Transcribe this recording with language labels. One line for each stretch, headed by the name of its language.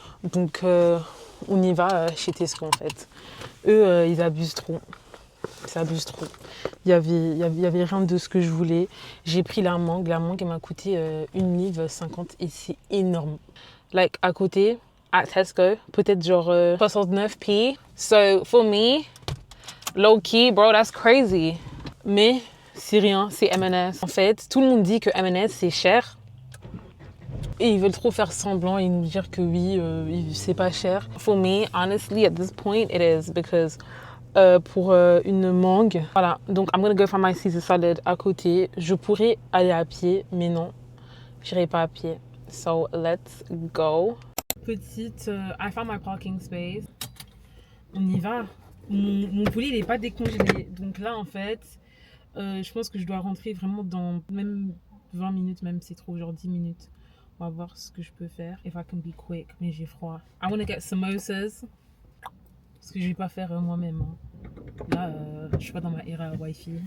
French: Donc, on y va chez Tesco, en fait. Eux, ils abusent trop. Ils abusent trop. Il y avait rien de ce que je voulais. J'ai pris la mangue. La mangue, elle m'a coûté 1,50 livre et c'est énorme. Like, à côté, à Tesco, peut-être genre 69p.
English: So, for me, low key, bro, that's crazy.
French: Mais c'est rien, c'est M&S. En fait, tout le monde dit que M&S c'est cher. Et ils veulent trop faire semblant et nous dire que oui, c'est pas cher.
English: For me, honestly, at this point, it is because
French: pour une mangue, voilà. Donc,
English: I'm gonna go for my Caesar salad
French: à côté. Je pourrais aller à pied, mais non, j'irai pas à pied.
English: So, let's go. Petite, I found my parking space.
French: On y va. Mon poulet, il n'est pas décongelé. Donc là, en fait, je pense que je dois rentrer vraiment dans même 20 minutes, même c'est trop, genre 10 minutes. On va voir ce que je peux faire.
English: If I can be quick,
French: mais j'ai froid.
English: I want to get samosas.
French: Parce que je vais pas faire moi-même. Hein. Là, je suis pas dans ma era Wi-Fi.